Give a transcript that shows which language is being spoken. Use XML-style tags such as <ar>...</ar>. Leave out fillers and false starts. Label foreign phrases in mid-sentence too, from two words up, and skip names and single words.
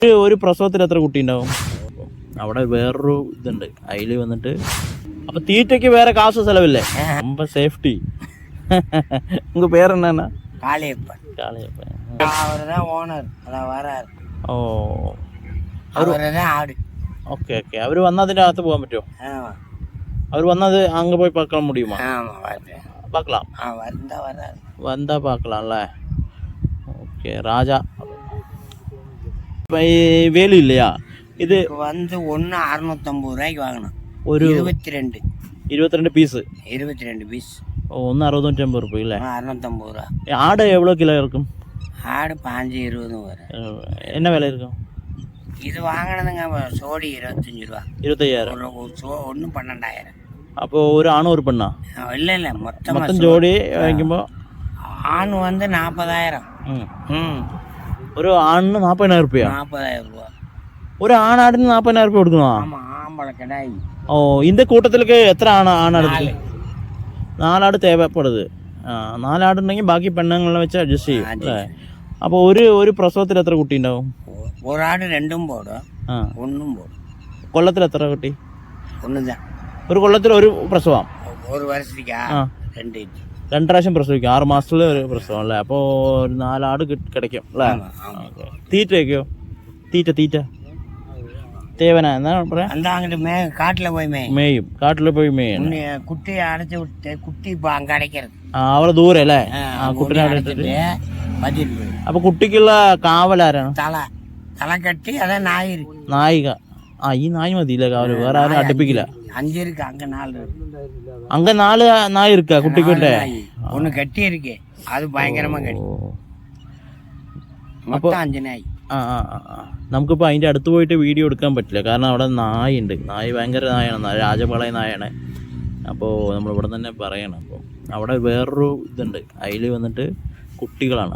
<ml>ഒരു പ്രസവത്തിൽ എത്ര കുട്ടി ഉണ്ടാവും? അവിടെ വേറൊരു ഇതുണ്ട്, അതിൽ വന്നിട്ട് അപ്പൊ തീറ്റയ്ക്ക് വേറെ കാശ് ചെലവില്ലേ?</ml> <ta>ரொம்ப சேஃப்டி. உங்க பேர் என்னன்னா? காளியப்பன். காளியப்பன். அவர்தான் ஓனர், அதான் வராரு. ഓ, அவர்தான் ஆடு. ഓക്കെ ഓക്കെ.</ta> <ml>അവർ വന്നാൽ അതിൻ്റെ അകത്ത് പോകാൻ പറ്റുമോ?</ml> <ta>ஆமா</ta> <ml>അവർ വന്നത് അങ്ങ്</ml> <ta>போய் பார்க்க முடியுமா? ஆமா வர்றேன். பார்க்கலாம். வந்தா வராரு. வந்தா பார்க்கலாம்ல. ஓகே. ராஜா வேலு இல்லையா இது? வந்து ஒன்று 650 ரூபாய்க்கு வாங்கணும்.</ta> <ml>ഒരു 22</ml> <ta>பீஸு, 22 பீஸ்.</ta> <ml>ഒന്ന് 650 രൂപ ഇല്ലേ?</ml> <ta>650 ரூபா. ஆடு எவ்வளோ கிலோ இருக்கும்? ஆடு 15-20 வரும். என்ன விலை இருக்கும்? இது வாங்கினதுங்க சோடி 25 ரூபா. 25,000. ஒன்றும் 12,000.</ta> <ml>അപ്പോൾ ഒരു ആണും ഒരു പെണ്ണാ?</ml> <ta>இல்லை</ta> <ml>മൊത്തം ജോഡി വാങ്ങിക്കുമ്പോൾ</ml> <ta>ஆண் வந்து 40,000.</ta> <ml>ഒരു ആണിന് 40,000 രൂപ?</ml> <ta>40,000 ரூபா.</ta> <ml>ഒരു ആണാടിന് 40,000 രൂപ കൊടുക്കണോ?</ml> <ta>ஆமாம், ஆம்பளை கிடாய்.</ta> <ml>ഓ,</ml> <ta>இந்த கூட்டத்திலுக்கு</ta> <ml>എത്ര ആണാടുക്ക്? 4 ആട് தேவைப்படுது. 4 ആടുണ്ടെങ്കിൽ ബാക്കി പെണ്ണുങ്ങളെ വെച്ച് അഡ്ജസ്റ്റ് ചെയ്യും അല്ലേ? അപ്പോൾ ഒരു പ്രസവത്തിൽ എത്ര കുട്ടി ഉണ്ടാവും?</ml> <ta>ஒரு ஆடு 2ம் போடும், 1ம் போடும்.</ta> <ml>കൊല്ലത്തിൽ എത്ര കുട്ടി?</ml> <ta>1 தான்.</ta> <ml>ഒരു കൊല്ലത്തിൽ ഒരു പ്രസവം?</ml> <ta>ஒரு வருஷத்துக்கா 2.</ta> <ml>2 പ്രാവശ്യം പ്രസവിക്കും. 6 മാസത്തിൽ ഒരു പ്രസവം അല്ലേ? അപ്പോൾ ഒരു 4 ആട് കിടക്കും അല്ലേ? തീറ്റയൊക്കെയോ? തീറ്റ தேவனா என்ன പറയാ?</ml> <ta>அந்த அங்கிட்டு காட்டில் போய் மேயும், காட்டில் போய் மேயும். குட்டியை அடைச்சி விட்டு குட்டி இப்போ அங்கே அடைக்கிறது.</ta> <ml>അവളെ ദൂരെ അല്ലേ? കുട്ടിനെ അടച്ചിട്ട്</ml> <ta>வச்சிட்டு போய்.</ta> <ml>അപ്പൊ കുട്ടിക്കുള്ള കാവലാരാണ്?</ml> <ta>தலை கட்டி அதான் நாய் இருக்கு.</ta> <ml>നായിക. ഈ നായ് മതിയില്ല കാവല്, വേറെ ആരും അടുപ്പിക്കില്ല.</ml> <ta>5 இருக்கு, அங்கே 4 இருக்கு. அங்க 4 நாய் இருக்கா குட்டிக்கிட்ட? ஒன்று கட்டி இருக்கு, அது பயங்கரமா கட்டி.</ta> <ml>മൊത്തം 5 നായി. നമുക്കിപ്പോൾ അതിൻ്റെ അടുത്ത് പോയിട്ട് വീഡിയോ എടുക്കാൻ പറ്റില്ല, കാരണം അവിടെ നായുണ്ട്. നായ് ഭയങ്കര നായാണ്, രാജപാളയ നായാണ്. അപ്പോൾ നമ്മളിവിടെ തന്നെ പറയണം. അപ്പോൾ അവിടെ വേറൊരു ഇതുണ്ട്, അതിൽ വന്നിട്ട് കുട്ടികളാണ്.</ml>